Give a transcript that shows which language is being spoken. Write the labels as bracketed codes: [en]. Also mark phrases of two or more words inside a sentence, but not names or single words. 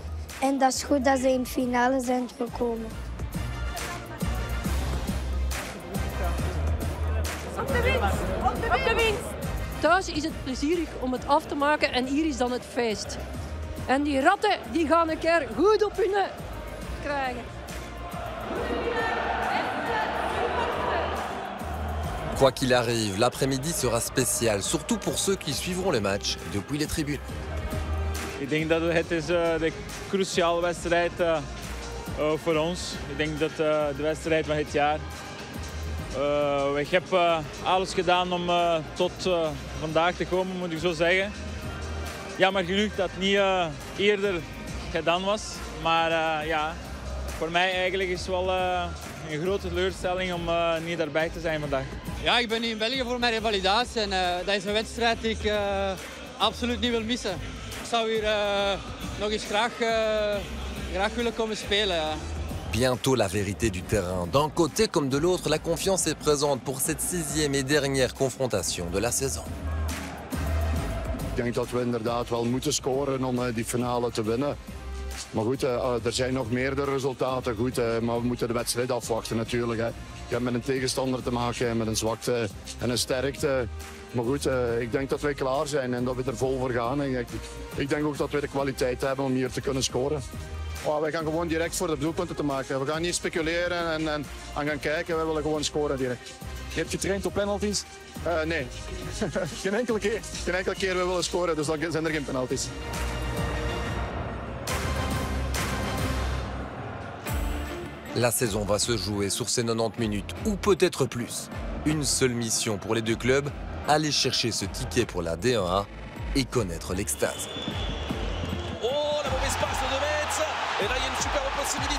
[nl] En dat is goed dat ze in de finale zijn gekomen. Op de winst! Op de winst! Thuis is het plezierig om het af te maken en hier is dan het feest. En die ratten die gaan een keer goed op hun krijgen. [fr] Quoi qu'il arrive, l'après-midi sera spécial, surtout pour ceux qui suivront le match depuis les tribunes. [nl] Ik denk dat het is de cruciale wedstrijd voor ons. Ik denk dat de wedstrijd van het jaar. Ik heb alles gedaan om tot vandaag te komen, moet ik zo zeggen. Jammer genoeg dat het niet eerder gedaan was. Maar voor mij eigenlijk is het wel een grote teleurstelling om niet daarbij te zijn vandaag. Ja, ik ben hier in België voor mijn revalidatie en dat is een wedstrijd die ik absoluut niet wil missen. Ik zou hier nog eens graag willen komen spelen. Ja. [fr] Bientôt la vérité du terrain. D'un côté comme de l'autre, la confiance est présente pour cette 6e et dernière confrontation de la saison. [nl] Ik denk dat we inderdaad wel moeten scoren om die finale te winnen. Maar goed, er zijn nog meerdere resultaten. Goed, maar we moeten de wedstrijd afwachten natuurlijk. Hè. Je hebt met een tegenstander te maken, met een zwakte en een sterkte. Maar goed, ik denk dat wij klaar zijn en dat we er vol voor gaan. En ik denk ook dat we de kwaliteit hebben om hier te kunnen scoren. Wij gaan gewoon direct voor de doelpunten te maken. We gaan niet speculeren en gaan kijken. We willen gewoon scoren direct. Je hebt getraind op penalties? Nee, geen enkele keer. Geen enkele keer we willen scoren, dus dan zijn er geen penalties. [fr] La saison va se jouer sur ces 90 minutes, ou peut-être plus. Une seule mission pour les deux clubs, aller chercher ce ticket pour la D1A et connaître l'extase. Oh, la mauvaise passe de Metz. Et là, il y a une superbe possibilité.